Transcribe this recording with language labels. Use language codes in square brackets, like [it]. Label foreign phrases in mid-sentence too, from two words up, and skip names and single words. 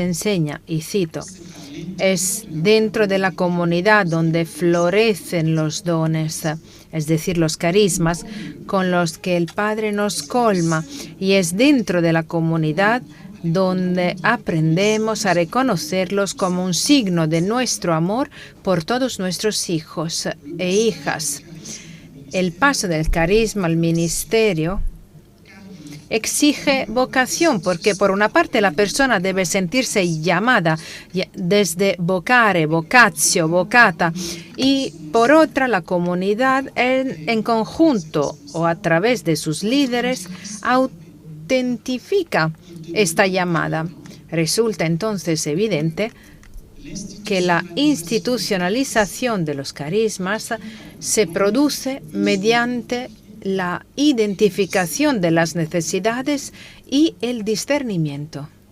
[es] enseña, y cito, es dentro de la comunidad donde florecen los dones, es decir, los carismas, con los que el Padre nos colma, y es dentro de la comunidad donde aprendemos a reconocerlos como un signo de nuestro amor por todos nuestros hijos e hijas. El paso del carisma al ministerio exige vocación, porque por una parte la persona debe sentirse llamada desde [la] vocare, vocatio, vocata, [es] y por otra la comunidad en conjunto o a través de sus líderes autentifica esta llamada. Resulta entonces evidente que la institucionalización de los carismas se produce mediante la identificación de las necesidades y el discernimiento.